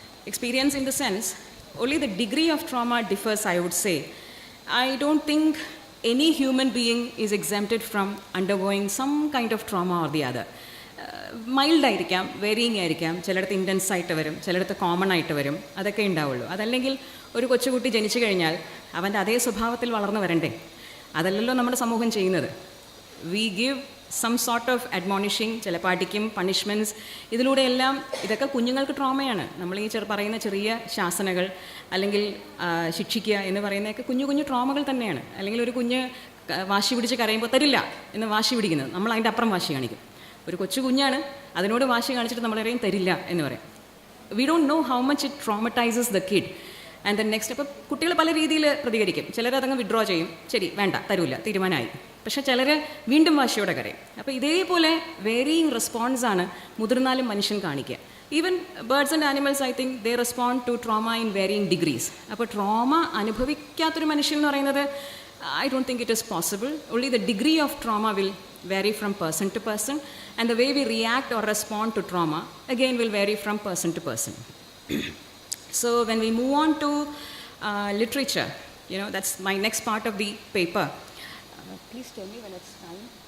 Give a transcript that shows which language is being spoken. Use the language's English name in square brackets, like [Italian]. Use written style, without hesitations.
[English] Experience in the sense, only the degree of trauma differs, I would say. I don't think any human being is exempted from undergoing some kind of trauma or the other. [Malayalam] Mild ആയിരിക്കാം, varying ആയിരിക്കാം, ചിലയിടത്ത് intense ആയിട്ട് വരും, ചിലയിടത്ത് common ആയിട്ട് വരും, അതൊക്കെ ഉണ്ടാവുള്ളൂ. അതല്ലെങ്കിൽ ഒരു കൊച്ചുകുട്ടി ജനിച്ചു കഴിഞ്ഞാൽ അവൻ്റെ അതേ സ്വഭാവത്തിൽ വളർന്നു വരണ്ടേ? അതല്ലല്ലോ നമ്മുടെ സമൂഹം ചെയ്യുന്നത്. [English] we give some sort of admonishing, [Malayalam] ചിലപ്പോൾ അടിക്കും, [English] Punishments. [Malayalam] ഇതിലൂടെയെല്ലാം ഇതൊക്കെ കുഞ്ഞുങ്ങൾക്ക് ട്രോമയാണ്. നമ്മൾ ഈ പറയുന്ന ചെറിയ ശാസനകൾ അല്ലെങ്കിൽ ശിക്ഷിക്കുക എന്ന് പറയുന്നതൊക്കെ കുഞ്ഞു കുഞ്ഞു ട്രോമകൾ തന്നെയാണ്. അല്ലെങ്കിൽ ഒരു കുഞ്ഞ് വാശി പിടിച്ച് കരയുമ്പോൾ തരില്ല എന്ന് വാശി പിടിക്കുന്നത്, നമ്മൾ അതിൻ്റെ അപ്പുറം വാശി കാണിക്കും. ഒരു കൊച്ചു കുഞ്ഞാണ്, അതിനോട് വാശി കാണിച്ചിട്ട് നമ്മളറിയും തരില്ല എന്ന് പറയും. [English] We don't know how much it traumatises the kid and then next. [Malayalam] അപ്പോൾ കുട്ടികൾ പല രീതിയിൽ പ്രതികരിക്കും. ചിലരതങ്ങ് വിഡ്രോ ചെയ്യും, ശരി വേണ്ട തരൂല്ല, തീരുമാനമായി. പക്ഷേ ചിലർ വീണ്ടും വാശിയോടെ കരയും. അപ്പോൾ ഇതേപോലെ വേരിയിങ് റെസ്പോൺസാണ് മുതിർന്നാലും മനുഷ്യൻ കാണിക്കുക. [English] Even birds and animals, I think they respond to trauma in varying degrees. [Malayalam] അപ്പോൾ ട്രോമ അനുഭവിക്കാത്തൊരു മനുഷ്യൻ എന്ന് പറയുന്നത് [English] I don't think it is possible. Only the degree of trauma will vary from person to person, and the way we react or respond to trauma again will vary from person to person. So when we move on to literature, that's my next part of the paper. Please tell me when it's time.